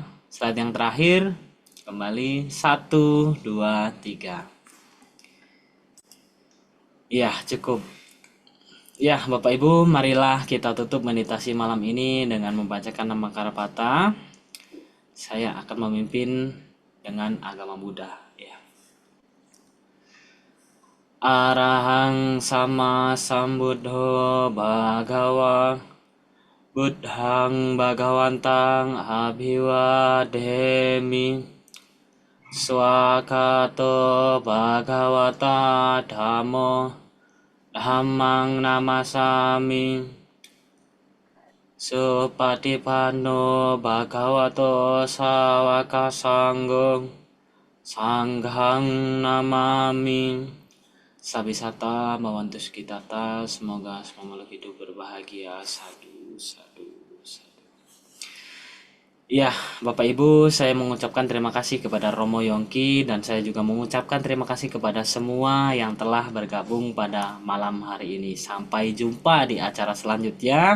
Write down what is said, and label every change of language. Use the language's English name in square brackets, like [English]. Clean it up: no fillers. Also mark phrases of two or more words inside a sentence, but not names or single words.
[Indonesian] Slide yang terakhir kembali 1, 2, 3. Ya, cukup. Ya, Bapak Ibu, marilah kita tutup meditasi malam ini dengan membacakan nama Karapata. Saya akan memimpin dengan agama Buddha, ya. [Pali] Arahang sama sambuddho bhagawa buddhang bhagawantang abhiwademi swakato bhagawata dhammo dhammang namasami supatipanno bhagavato sawaka sanggo sanghang namami. Sabisata mawantus kitata, [Indonesian] semoga semua makhluk hidup berbahagia. [Pali] Sadu, sadu, sadu. [Indonesian] Ya, Bapak Ibu, saya mengucapkan terima kasih kepada Romo Yongki dan saya juga mengucapkan terima kasih kepada semua yang telah bergabung pada malam hari ini. Sampai jumpa di acara selanjutnya.